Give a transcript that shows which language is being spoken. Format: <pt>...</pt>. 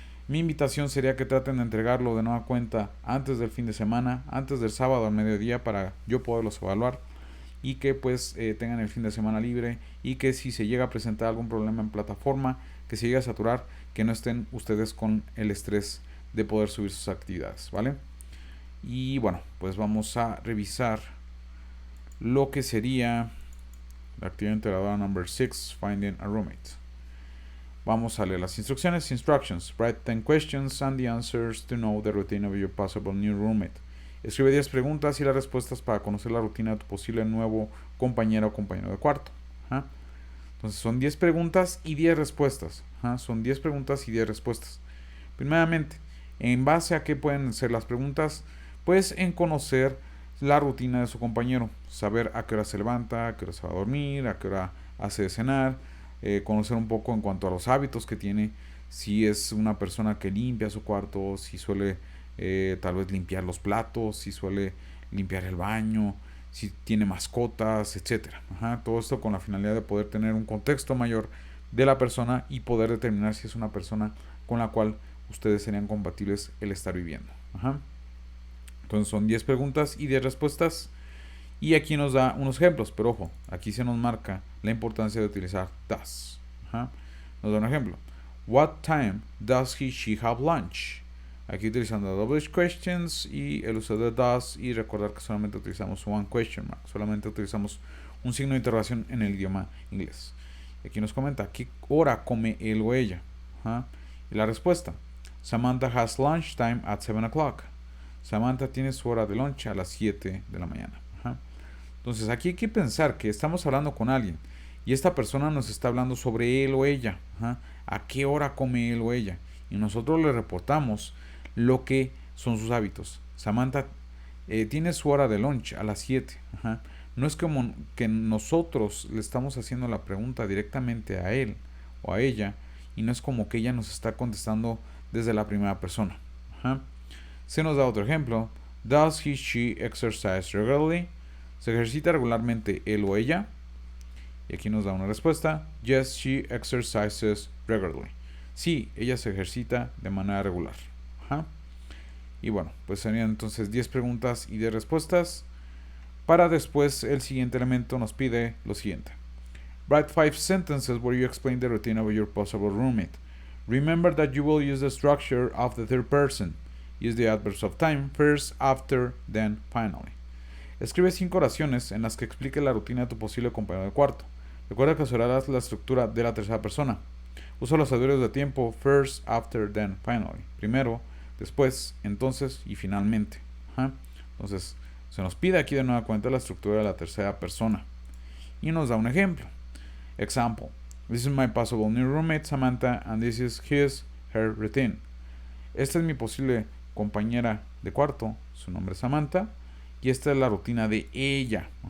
<es>Mi invitación sería que traten de entregarlo de nueva cuenta antes del fin de semana, antes del sábado al mediodía, para yo poderlos evaluar, y que pues tengan el fin de semana libre, y que si se llega a presentar algún problema en plataforma, que se llegue a saturar, que no estén ustedes con el estrés de poder subir sus actividades, ¿vale? Y bueno, pues vamos a revisar lo que sería la actividad integradora number 6, Finding a Roommate. Vamos a leer las instrucciones.</es> <en>Instructions. Write 10 questions and the answers to know the routine of your possible new roommate.</en> <es>Escribe 10 preguntas y las respuestas para conocer la rutina de tu posible nuevo compañero o compañero de cuarto. Entonces son 10 preguntas y 10 respuestas. Son 10 preguntas y 10 respuestas. Primeramente, ¿en base a qué pueden ser las preguntas? Pues en conocer la rutina de su compañero, saber a qué hora se levanta, a qué hora se va a dormir, a qué hora hace de cenar, conocer un poco en cuanto a los hábitos que tiene, si es una persona que limpia su cuarto, si suele tal vez limpiar los platos, si suele limpiar el baño, si tiene mascotas, etcétera. Todo esto con la finalidad de poder tener un contexto mayor de la persona y poder determinar si es una persona con la cual ustedes serían compatibles el estar viviendo. Entonces son 10 preguntas y 10 respuestas. Y aquí nos da unos ejemplos, pero ojo, aquí se nos marca la importancia de utilizar does. Nos da un ejemplo.</es> <en>What time does she have lunch?</en> <es>Aquí utilizando double questions y el uso de does, y recordar que solamente utilizamos one question mark, solamente utilizamos un signo de interrogación en el idioma inglés. Aquí nos comenta qué hora come él o ella. Y la respuesta:</es> <en>Samantha has lunch time at 7 o'clock.</en> <es>Samantha tiene su hora de lunch a las 7 de la mañana. Entonces aquí hay que pensar que estamos hablando con alguien y esta persona nos está hablando sobre él o ella. A qué hora come él o ella. Y nosotros le reportamos lo que son sus hábitos. Samantha tiene su hora de lunch a las 7. No es como que nosotros le estamos haciendo la pregunta directamente a él o a ella, y no es como que ella nos está contestando desde la primera persona. Se nos da otro ejemplo.</es> <en>Does she exercise regularly?</en> <es>¿Se ejercita regularmente él o ella? Y aquí nos da una respuesta.</es> <en>Yes, she exercises regularly.</en> <es>Sí, ella se ejercita de manera regular. Y bueno, pues serían entonces 10 preguntas y 10 respuestas. Para después, el siguiente elemento nos pide lo siguiente.</es> <en>Write 5 sentences where you explain the routine of your possible roommate. Remember that you will use the structure of the third person. Use the adverbs of time, first, after, then, finally.</en> <es>Escribe 5 oraciones en las que explique la rutina de tu posible compañero de cuarto. Recuerda que usarás la estructura de la tercera persona. Usa los adverbios de tiempo, first, after, then, finally. Primero, después, entonces y finalmente. Entonces, se nos pide aquí de nueva cuenta la estructura de la tercera persona. Y nos da un ejemplo. Example.</es> <en>This is my possible new roommate, Samantha, and this is her routine.</en> <es>Esta es mi posible compañera de cuarto, su nombre es Samantha, y esta es la rutina de ella.</es>